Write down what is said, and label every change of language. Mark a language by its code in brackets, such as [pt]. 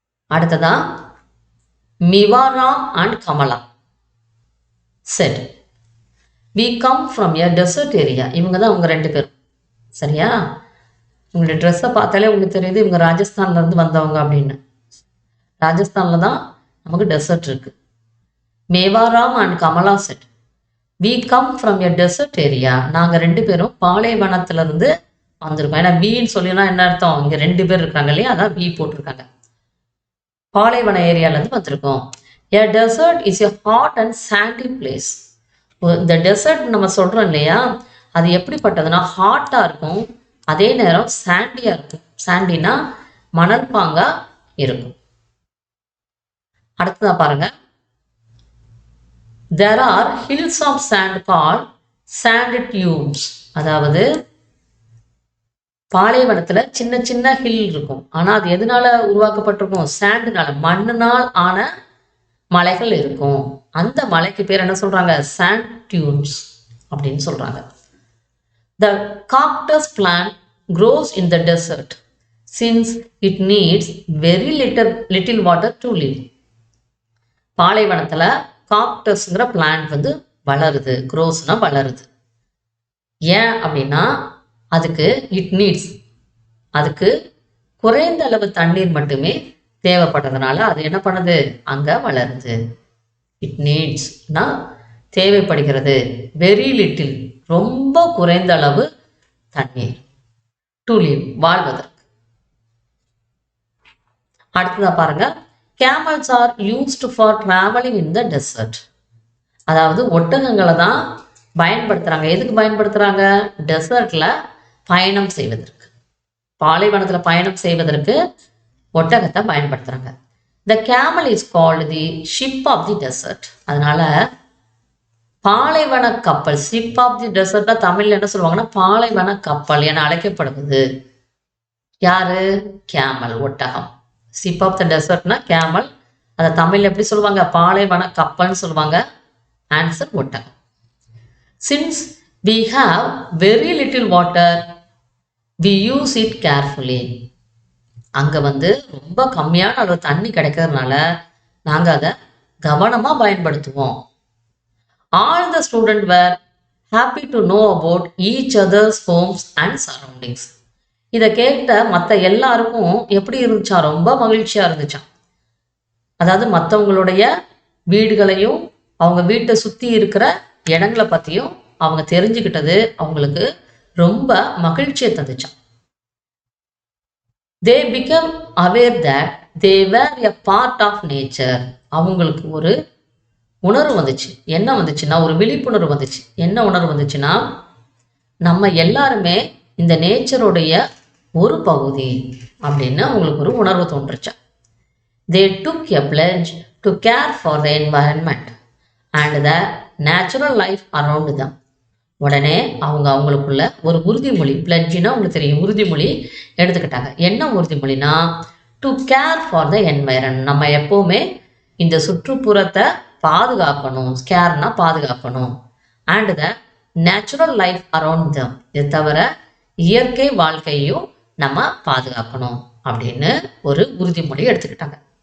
[ta] அடுத்ததா மிவாரா and Kamala set, [en] we come from a desert area. [ta] இவங்க தான் அவங்க ரெண்டு பேரும். சரியா? உங்களுடைய ட்ரெஸ்ஸை பார்த்தாலே உங்களுக்கு தெரியுது இவங்க ராஜஸ்தான்லேருந்து வந்தவங்க அப்படின்னு. ராஜஸ்தானில் தான் நமக்கு டெசர்ட் இருக்கு. மேவாராம் and Kamala set, [en] we come from a desert area. [ta] நாங்கள் ரெண்டு பேரும் பாலைவனத்திலிருந்து வந்திருக்கோம். ஏன்னா வீன்னு சொல்லினா என்ன அர்த்தம்? இங்கே ரெண்டு பேர் இருக்காங்க இல்லையா, அதான் வீ போட்டிருக்காங்க. பாலைவன ஏரியாவிலேருந்து வந்திருக்கோம். [en] a desert is a hot and sandy place. [ta] இந்த டெசர்ட் நம்ம சொல்கிறோம் இல்லையா, அது எப்படிப்பட்டதுன்னா ஹாட்டாக இருக்கும், அதே நேரம் சாண்டியாக இருக்கும். சாண்டினா மணல் பாங்காக இருக்கும். அடுத்ததாக பாருங்க, [en] there are hills of sand called sand dunes. [ta] அதாவது பாலைவனத்தில் சின்ன சின்ன ஹில் இருக்கும். ஆனால் அது எதனால உருவாக்கப்பட்டிருக்கும்? சாண்டுனால, மண்ணினால் ஆன மலைகள் இருக்கும். அந்த மலைக்கு பேர் என்ன சொல்றாங்க? சாண்ட் டியூன்ஸ் அப்படின்னு சொல்றாங்க. [en] The cactus plant grows in the desert since it needs very little water to live. [ta] பாலைவனத்துல காக்டஸ்ங்கிற பிளான்ட் வந்து வளருது. க்ரோஸ்னா வளருது. ஏன் அப்படின்னா அதுக்கு இட் நீட்ஸ், அதுக்கு குறைந்த அளவு தண்ணீர் மட்டுமே தேவைப்படுறதுனால அது என்ன பண்ணுது? அங்க வளருது. இட் நீட்ஸ்னா தேவைப்படுகிறது, வெரி லிட்டில் ரொம்ப குறைந்த அளவு தண்ணீர். டு லிவ், வாழ்வதற்கு. அடுத்ததா பாருங்க, [en] camels are used for traveling in the desert. [ta] அதாவது ஒட்டகங்களை தான் பயன்படுத்துறாங்க. எதுக்கு பயன்படுத்துறாங்க? டெசர்ட்ல பயணம் செய்வதற்கு, பாலைவனத்துல பயணம் செய்வதற்கு ஒட்டகத்தை பயன்படுத்துறாங்க. [en] The camel is called the ship of the desert. [ta] அதனால பாலைவன கப்பல், ஷிப் ஆஃப் தி டெசர்ட்டா தமிழ்ல என்ன சொல்லுவாங்கன்னா பாலைவன கப்பல் என அழைக்கப்படுவது யாரு? கேமல், ஒட்டகம். ஷிப் ஆஃப் த டெசர்ட்னா கேமல், அதை தமிழ்ல எப்படி சொல்லுவாங்க? பாலைவன கப்பல்னு சொல்லுவாங்க. ஆன்சர் ஒட்டகம். [en] Since we have very little water, we use it carefully. [ta] அங்க ரொம்ப கம்மியான அளவு தண்ணி கிடைக்கிறதுனால நாங்க அதை கவனமா பயன்படுத்துவோம். [en] All the students were happy to know about each other's homes and surroundings. [ta] இதை கேட்ட மற்ற எல்லாருக்கும் எப்படி இருந்துச்சா? ரொம்ப மகிழ்ச்சியா இருந்துச்சான். அதாவது மற்றவங்களுடைய வீடுகளையும் அவங்க வீட்டை சுற்றி இருக்கிற இடங்களை பற்றியும் அவங்க தெரிஞ்சுக்கிட்டது அவங்களுக்கு ரொம்ப மகிழ்ச்சியை தந்துச்சான். [en] They became aware that they were a part of nature. [ta] அவங்களுக்கு ஒரு உணர்வு வந்துச்சு. என்ன வந்துச்சுன்னா, ஒரு விழிப்புணர்வு வந்துச்சு. என்ன உணர்வு வந்துச்சுன்னா, நம்ம எல்லாருமே இந்த நேச்சருடைய ஒரு பகுதி அப்படின்னு அவங்களுக்கு ஒரு உணர்வு தோன்றுச்சா. [en] They took a pledge to care for the environment and the natural life around them. [ta] உடனே அவங்களுக்குள்ள ஒரு உறுதிமொழி, பிளட்ஜினா உங்களுக்கு தெரியும், உறுதிமொழி எடுத்துக்கிட்டாங்க. என்ன உறுதிமொழினா, [en] To care for the environment. [ta] நம்ம எப்போவுமே இந்த சுற்றுப்புறத்தை பாதுகாக்கணும். கேர்னா பாதுகாக்கணும். [en] and the natural life around them, [ta] இது தவிர இயற்கை வாழ்க்கையும் நம்ம பாதுகாக்கணும் அப்படின்னு ஒரு உறுதிமொழி எடுத்துக்கிட்டாங்க.